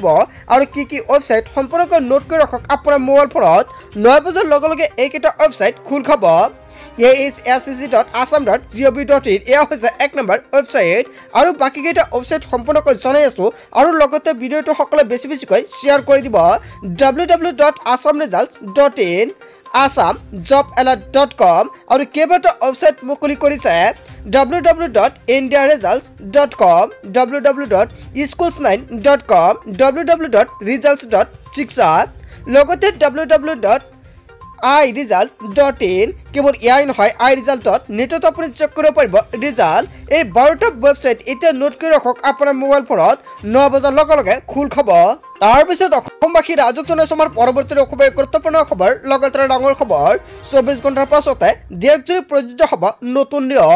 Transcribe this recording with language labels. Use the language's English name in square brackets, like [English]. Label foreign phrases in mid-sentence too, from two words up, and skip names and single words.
[Assamese] আৰু কি ৱেবছাইট সম্পূৰ্ণকৈ নোট কৰি ৰাখক আপোনাৰ মোবাইল ফোনত। 9 বজাৰ লগে লগে এইকেইটা ৱেবছাইট খোল খাব। AHSCC.assam.gov.in এয়া হৈছে 1 নম্বৰ ৱেবছাইট। আৰু বাকীকেইটা ৱেবছাইট সম্পূৰ্ণকৈ জনাই আছোঁ। আৰু লগতে ভিডিঅ'টো সকলোৱে বেছিকৈ শ্বেয়াৰ কৰি দিব। www.assamresults.in assamjobalert.com আৰু কেইবাটাও ৱেবছাইট মুকলি কৰিছে। www.indiaresults.com www.schools9.com www.results.shiksha লগতে www.iresult.in কেৱল ইয়াই নহয় iresult.net আপুনি চেক কৰিব পাৰিব ৰিজাল্ট। এই 12টা ৱেবছাইট এতিয়া নোট কৰি ৰাখক আপোনাৰ মোবাইল ফোনত। 9 বজাৰ লগে লগে খোল খাব। তাৰপিছত অসমবাসী ৰাজক জনাইছোঁ আমাৰ পৰৱৰ্তী খুবেই গুৰুত্বপূৰ্ণ খবৰ। লগতে ডাঙৰ খবৰ 24 ঘণ্টাৰ পাছতে দেশজুৰি প্ৰযোজ্য হ'ব নতুন নিয়ম।